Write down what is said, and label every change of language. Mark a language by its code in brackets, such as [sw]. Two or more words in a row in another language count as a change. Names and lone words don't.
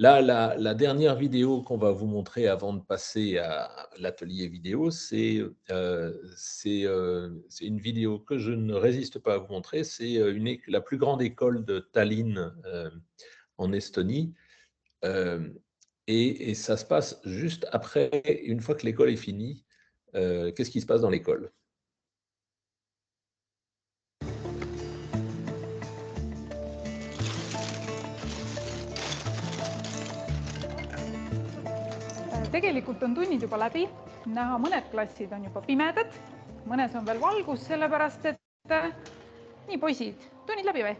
[fr] Là, la dernière vidéo qu'on va vous montrer avant de passer à l'atelier vidéo, c'est une vidéo que je ne résiste pas à vous montrer. C'est la plus grande école de Tallinn en Estonie. Et ça se passe juste après, une fois que l'école est finie. Qu'est-ce qui se passe dans l'école? [et] Tegelikult on tunnid juba läbi, näha mõned klassid on juba pimedad, mõnes on veel valgus, sellepärast et nii poisid, tunnid läbi või?